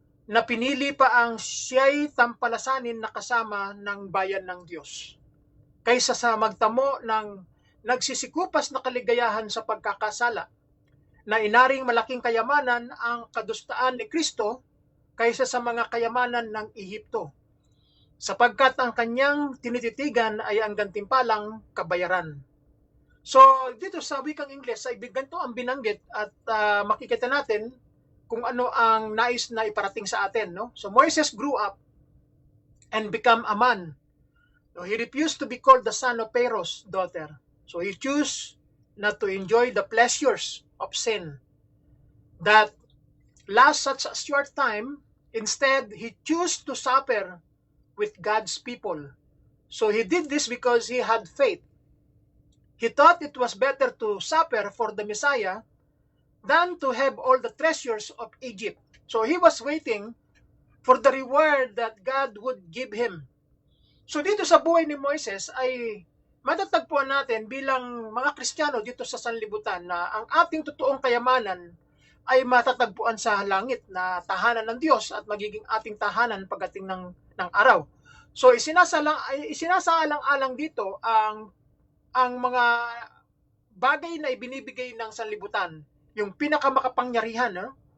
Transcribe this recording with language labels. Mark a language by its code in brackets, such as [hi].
[tl] na pinili pa ang siya'y tampalasanin na kasama ng bayan ng Diyos, kaysa sa magtamo ng nagsisikupas na kaligayahan sa pagkakasala, na inaring malaking kayamanan ang kadustaan ni Kristo kaysa sa mga kayamanan ng Ehipto, sapagkat ang kanyang tinititigan ay ang gantimpalang kabayaran. So dito sa wikang Ingles ay ganito ang binanggit at makikita natin kung ano ang nais na iparating sa atin, no? [en] So Moises grew up and become a man. So he refused to be called the son of Pharaoh's daughter. So he chose not to enjoy the pleasures of sin that last such a short time. Instead, he chose to suffer with God's people. So he did this because he had faith. He thought it was better to suffer for the Messiah than to have all the treasures of Egypt. So he was waiting for the reward that God would give him. [tl] So dito sa buhay ni Moises ay matatagpuan natin bilang mga Kristiyano dito sa sanlibutan na ang ating totoong kayamanan ay matatagpuan sa langit na tahanan ng Diyos at magiging ating tahanan pagdating ng araw. So isinasaalang-alang dito ang mga bagay na ibinibigay ng sanlibutan, yung pinakamakapangyarihan, no?